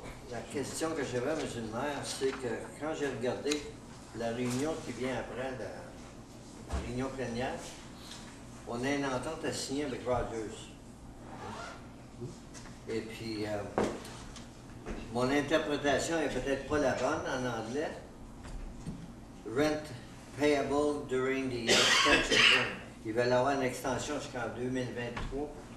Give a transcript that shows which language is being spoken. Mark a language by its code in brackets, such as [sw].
[fr] La question que j'avais, M. le maire, c'est que quand j'ai regardé la réunion qui vient après la réunion plénière, on a une entente à signer avec Rogers. Et puis, mon interprétation est peut-être pas la bonne en anglais. [en] Rent payable during the extension term. [fr] Ils veulent avoir une extension jusqu'en 2023.